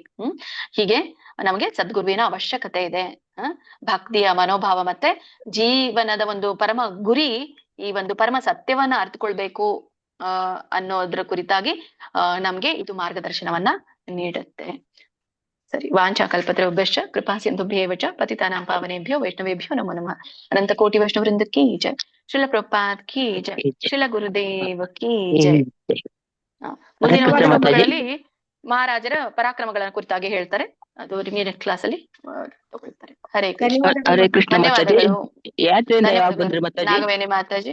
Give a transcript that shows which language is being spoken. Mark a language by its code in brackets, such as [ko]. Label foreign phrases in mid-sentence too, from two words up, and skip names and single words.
[kn] ಹೀಗೆ ನಮಗೆ ಸದ್ಗುರುವಿನ ಅವಶ್ಯಕತೆ ಇದೆ. ಭಕ್ತಿಯ ಮನೋಭಾವ ಮತ್ತೆ ಜೀವನದ ಒಂದು ಪರಮ ಗುರಿ, ಈ ಒಂದು ಪರಮ ಸತ್ಯವನ್ನ ಅರ್ಥಕೊಳ್ಬೇಕು ಅನ್ನೋದ್ರ ಕುರಿತಾಗಿ ನಮ್ಗೆ ಇದು ಮಾರ್ಗದರ್ಶನವನ್ನ ನೀಡುತ್ತೆ. ಸರಿ. [sa] ವಾಂಛಾ ಕಲ್ಪತರುಭ್ಯಶ್ಚ ಕೃಪಾ ಸಿಂಧುಭ್ಯೇವ ಚ ಪತಿತಾನಾಂ ಪಾವನೇಭ್ಯೋ ವೈಷ್ಣವೇಭ್ಯೋ ನಮೋ ನಮಃ. [hi] अनंत कोटि वैष्णववृंद की जय। श्रील प्रभुपाद की जय. श्रील गुरुदेव की जय. [kn] ಮುಂದಿನ ಶ್ಲೋಕಗಳಲ್ಲಿ ಮಹಾರಾಜರ ಪರಾಕ್ರಮಗಳ ಕುರಿತಾಗಿ ಹೇಳ್ತಾರೆ. ಅದು [en] remaining class [kn] ಅಲ್ಲಿ ತಗೊಳ್ತಾರೆ. [sa] ಹರೇ ಕೃಷ್ಣ. [kn] ಧನ್ಯವಾದಗಳು. ನಾಗವೇಣಿ ಮಾತಾಜಿ.